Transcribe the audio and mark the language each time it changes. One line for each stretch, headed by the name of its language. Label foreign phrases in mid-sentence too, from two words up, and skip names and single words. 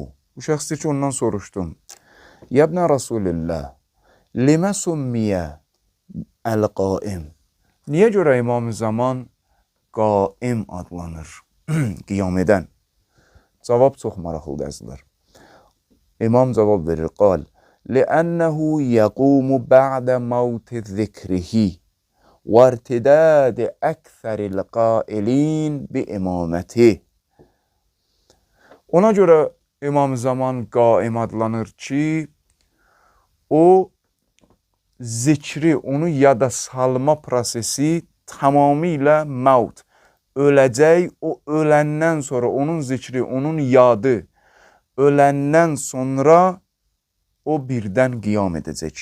Azerbaijani: Bu şəxs deyir ki, ondan soruşdum.
Arabic: يا ابن رسول الله لم سمي القائم.
Azerbaijani: Niyə görə İmam Zaman qaim adlanır? Qiyam edən. Cavab çox maraqlıdır əzizlər. İmam cavab verir, qal,
Arabic: لأنه يقوم بعد موت ذكره وارتداد أكثر القائلين بإمامته.
Azerbaijani: Ona görə İmam Zaman qaim adlanır ki, o zikri, onu yada salma prosesi tamamilə maut, öləcək, o öləndən sonra onun zikri, onun yadı öləndən sonra o birdən qiyam edəcək.